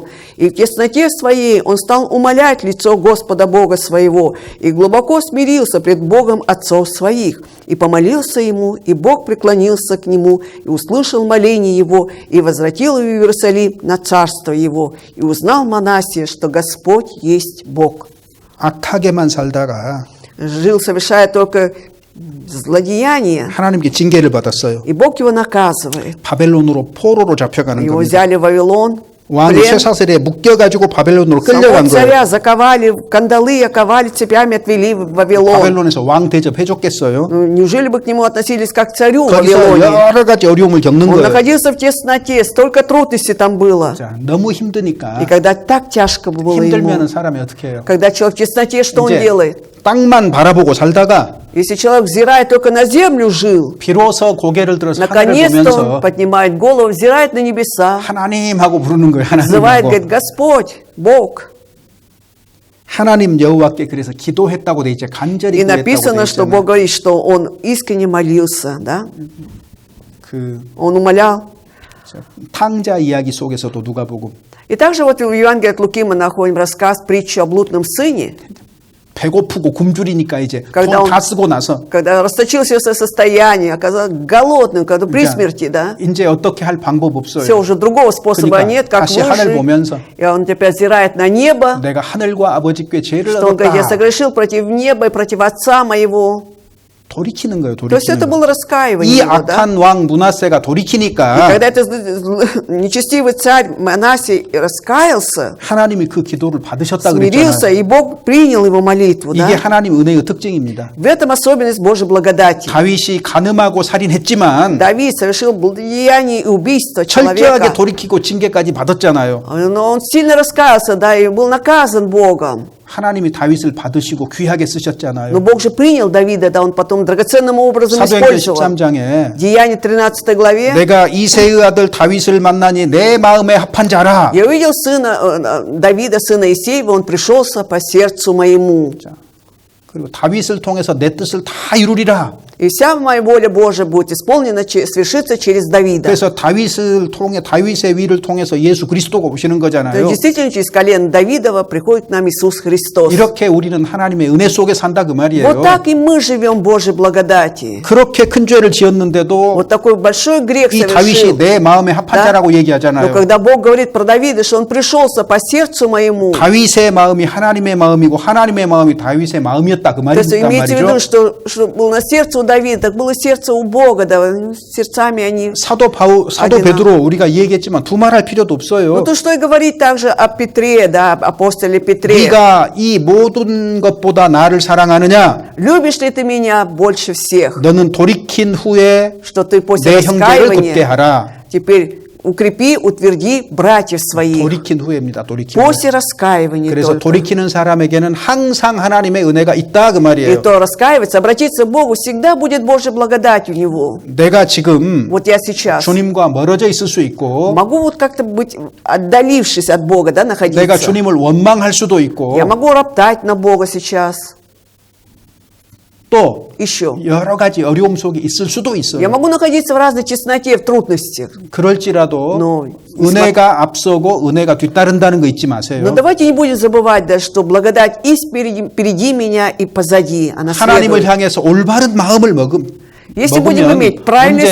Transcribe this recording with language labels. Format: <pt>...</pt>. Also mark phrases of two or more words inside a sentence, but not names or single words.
<ru>И в тесноте своей он стал умолять лицо Господа Бога своего, и глубоко смирился пред Богом отцов своих, и помолился ему, и Бог преклонился к нему, и услышал моление его, и возвратил его в Иерусалим на царство его, и узнал Манасия, что Господь есть Бог».</ru> <ko>악하게만 살다가</ko> <ru>Жил, совершая только злодеяния,</ru> <ko>하나님께 징계를 받았어요.</ko> <ru>и Бог его наказывает.</ru> <ko>바벨론으로 포로로 잡혀가는</ko> <ru>Его</ru> <ko>겁니다.</ko> <ru>взяли в Вавилон,</ru> <ko>왕</ko> <ru>плен.</ru> <ko>쇠사슬에 묶여가지고 바벨론으로</ko> <ru>Самого</ru> <ko>끌려간 거예요.</ko> <ru>царя заковали в кандалы, оковали цепями, отвели в Вавилон.</ru> <ko>바벨론에서 왕 대접해줬겠어요?</ko> <ru>Ну, неужели бы к нему относились как к царю в</ru> <ko>거기서</ko> <ru>Вавилоне?</ru> <ko>여러 가지 어려움을 겪는</ko> <ru>Он</ru> <ko>거예요.</ko> <ru>находился в тесноте, столько трудностей там было.</ru> <ko>자, 너무 힘드니까</ko> <ru>И когда так тяжко было ему,</ru> <ko>힘들면 사람이 어떻게 해요?</ko> <ru>когда человек в тесноте, что он</ru> <ko>이제</ko> <ru>делает?</ru> <ko>땅만 바라보고 살다가</ko> <ru>Если человек, взирая только на землю, жил,</ru> <ko>비로소 고개를 들어서 하늘을</ko> <ru>наконец-то он</ru> <ko>보면서</ko> <ru>поднимает голову, взирает на небеса,</ru> <ko>하나님 하고 부르는 거예요.</ko> <ru>называет,</ru> <ko>하나님하고.</ko> <ru>говорит, Господь, Бог.</ru> <ko>하나님 여호와께 그래서 기도했다고 돼 있죠. 간절히</ko> <ru>И</ru> <ko>구했다고 돼</ko> <ru>написано, что</ru> <ko>있잖아요.</ko> <ru>Бог говорит, что он искренне молился, да?</ru> <ko>그</ko> <ru>Он умолял.</ru> <ko>탕자 이야기 속에서도 누가복음</ko> <ru>И также вот в Евангелии от Луки мы находим рассказ, притчу о блудном сыне,</ru> <ko>배고프고 굶주리니까 이제</ko> <ru>Когда</ru> <ko>돈 다</ko> <ru>он-</ru> <ko>쓰고 나서</ko> <ru>когда расточил все свое состояние, оказался голодным, когда при</ru> <ko>그러니까</ko> <ru>смерти, да?</ru> <ko>이제 어떻게 할 방법</ko> <ru>Все,</ru> <ko>없어요.</ko> <ru>уже другого способа</ru> <ko>그러니까</ko> <ru>нет, как</ru> <ko>다시 하늘</ko> <ru>выжить.</ru> <ko>보면서</ko> <ru>И он теперь взирает на небо,</ru> <ko>내가 하늘과 아버지께 죄를</ko> <ru>что он говорит, я</ru> <ko>얻었다.</ko> <ru>согрешил против неба и против отца моего.</ru> <ko>돌이키는 거예요.</ko> <ru>То есть это</ru> <ko>돌이키는</ko> <ru>было</ru> <ko>거.</ko> <ru>раскаивание</ru> <ko>이</ko> <ru>его, да?</ru> <ko>악한 왕 문하세가</ko> <ru>И</ru> <ko>돌이키니까</ko> <ru>когда этот нечестивый царь Манасий раскаялся,</ru> <ko>하나님이 그 기도를 받으셨다</ko> <ru>смирился,</ru> <ko>그랬잖아요.</ko> <ru>и Бог принял его молитву,</ru> <ko>이게</ko> <ru>да?</ru> <ko>하나님 은혜의 특징입니다.</ko> <ru>В этом особенность Божьей благодати.</ru> <ko>다윗이 간음하고 살인했지만</ko> <ru>Давид совершил деяние и убийство</ru> <ko>철저하게</ko> <ru>человека.</ru> <ko>돌이키고 징계까지 받았잖아요.</ko> <ru>Но он сильно раскаялся, да, и был наказан Богом.</ru> <ko>하나님이 다윗을 받으시고 귀하게</ko> <ru>Но</ru> <ko>쓰셨잖아요.</ko> <ru>Бог же принял Давида, да, он потом драгоценным образом</ru> <ko>사도행전</ko> <ru>использовал.</ru> <ko>13장에</ko> <ru>Деяние 13 главе.</ru> <ko>내가 이새의 아들 다윗을 만나니 내 마음에 합한 자라.</ko> <ru>Я увидел сына Давида, сына Исеева, он пришелся по сердцу моему.</ru> <ko>그리고 다윗을 통해서 내 뜻을 다 이루리라.</ko> <ru>И вся моя воля Божия будет исполнена, свершится через Давида.</ru> <ko>그래서 다윗을 통해 다윗의 위를 통해서 예수 그리스도가 오시는</ko> <ru>То есть</ru> <ko>거잖아요.</ko> <ru>действительно через колено Давидова приходит к нам Иисус Христос.</ru> <ko>이렇게 우리는 하나님의 은혜 속에 산다 그 말이에요.</ko> <ru>Вот так и мы живем в Божьей благодати.</ru> <ko>그렇게 큰 죄를 지었는데도</ko> <ru>Вот такой большой грех</ru> <ko>이</ko> <ru>совершил.</ru> <ko>다윗이 내 마음에 합한</ko> <ru>Да?</ru> <ko>자라고</ko> <ru>Но</ru> <ko>얘기하잖아요.</ko> <ru>когда Бог говорит про Давида, что он пришелся по сердцу моему,</ru> <ko>다윗의 마음이 하나님의 마음이고 하나님의 마음이 다윗의 마음이었다 그</ko> <ru>то есть</ru> <ko>말이란</ko> <ru>имейте в виду,</ru> <ko>말이죠.</ko> <ru>что было на сердце у Давида, так было сердце у Бога, да, сердцами они.</ru> <ko>사도</ko> <ru>одинаково.</ru> <ko>베드로 우리가 얘기했지만 두말할 필요도 없어요.</ko> <ru>Ну то что и говорить также о Петре, да, апостоле Петре.</ru> <ko>네가 이 모든 것보다 나를 사랑하느냐?</ko> <ru>Любишь ли ты меня больше всех?</ru> <ko>너는 돌이킨 후에</ko> <ru>Что ты после</ru> <ko>내 형제를 굳게</ko> <ru>раскаивания</ru> <ko>하라.</ko> <ru>теперь укрепи, утверди братьев своих.</ru> <ko>돌이킨 후에입니다. 돌이킨 후에.</ko> <ru>После раскаивания</ru> <ko>그래서</ko> <ru>только.</ru> <ko>돌이키는 사람에게는 항상 하나님의 은혜가 있다 그</ko> <ru>И</ru> <ko>말이에요.</ko> <ru>то раскаиваться, обратиться к Богу, всегда будет Божья благодать у него.</ru> <ko>내가 지금</ko> <ru>Вот я сейчас</ru> <ko>주님과 멀어져 있을 수 있고</ko> <ru>могу вот как-то быть отдалившись от Бога, да,</ru> <ko>내가</ko> <ru>находиться.</ru> <ko>주님을 원망할 수도 있고</ko> <ru>Я могу роптать на Бога сейчас.</ru> <ko>또</ko> <ru>Еще.</ru> <ko>여러 가지 어려움 속에 있을 수도</ko> <ru>Я</ru> <ko>있어요.</ko> <ru>могу находиться в разной тесноте, в трудностях.</ru> <ko>그럴지라도</ko> <ru>Но,</ru> <ko>은혜가 앞서고 은혜가 뒤따른다는 거 잊지 마세요.</ko> <ru>Но давайте не будем забывать, да, что благодать и впереди меня, и позади. Она</ru> <ko>하나님을</ko> <ru>следует.</ru> <ko>향해서 올바른 마음을</ko> <ru>Если будем</ru> <ko>먹으면</ko> <ru>иметь правильное</ru>